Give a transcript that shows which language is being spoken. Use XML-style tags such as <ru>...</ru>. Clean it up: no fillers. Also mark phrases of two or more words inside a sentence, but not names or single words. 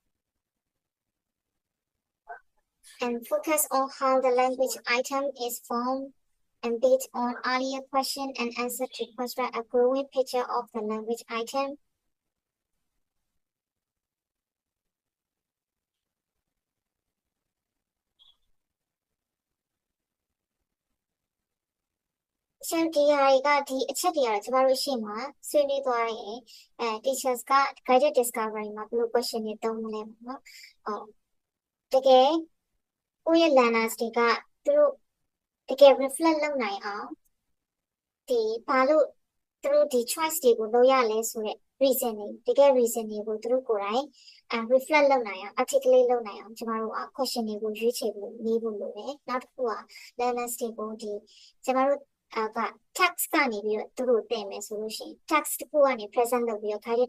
<en>And focus on how the language item is formed and based on earlier question and answer to construct a growing picture of the language item.</en> <my>So ဒီအချက်တွေကတော့ကျမတို့ရှေ့မှာဆွေးနွေးသွားရင်teachers က</my> <en>guided discovery</en> <my>မှာဘယ်လို question တွေသုံးမလဲပေါ့နော်တက ယ်ကိုယ့်ရဲ့ learners တွေကသူတို့တကယ် reflect လုပ်နိုင်အောင်ဒီဘာလို့သူတို့ဒီ choice တွေကိုလုပ်ရလဲဆိုတဲ့ reason တွေတကယ် reason တွေကိုသူတို့ကိုယ်တိုင် reflect လုပ်နိုင်အောင် articulate လုပ်နိုင်အောင်ကျမတို့က question တွေကိုရွေးချယ်ဖို့နေဖို့လိုတယ်နောက်တစ်ခုက learners တွေကိုဒီကျမတို့text ကနေပြီးတော့သူတို့တင်မယ်ဆိုလို့ရှိရင် text တစ်ခုကနေ present လုပ်ပြီးတော့ guided</my>